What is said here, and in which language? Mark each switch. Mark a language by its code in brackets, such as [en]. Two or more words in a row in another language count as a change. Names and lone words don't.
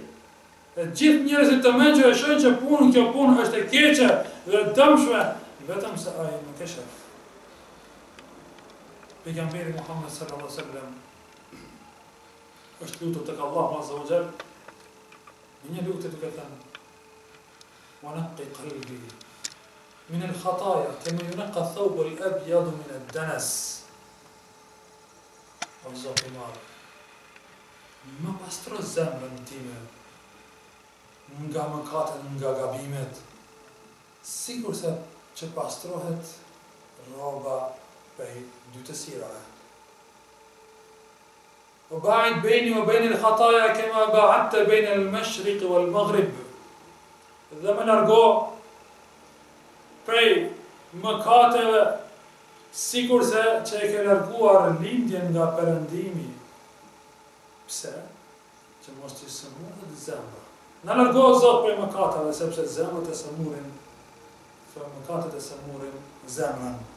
[sq] E gjithë njerëzit të mençur e shohin që kjo punë është e keqe dhe dëmshme, vetëm se ai nuk e shef. Pejgamberi Muhammed [ar] صلى الله عليه وسلم [sq] është lutur tek Allahu [ar] عز وجل. [sq] Një lutje duke thënë: [ar] "ونق قلبي من الخطايا كما ينقى الثوب الأبيض من الدنس." [sq] Allahu më pastro zemrën time nga mëkatet, nga gabimet, sikur se që pastrohet rroba prej dy të sirave. [ar] وباعد بيني وبين الخطايا كما باعدت بين المشرق والمغرب. [sq] Dhe më largo prej mëkateve sikur se që e ke larguar lindjen nga perëndimi. Pse? Që mos t'i sëmurët zemra. Në largo Zot prej mëkateve, sepse zemrët e sëmurin, mëkatet e sëmurin zemrën.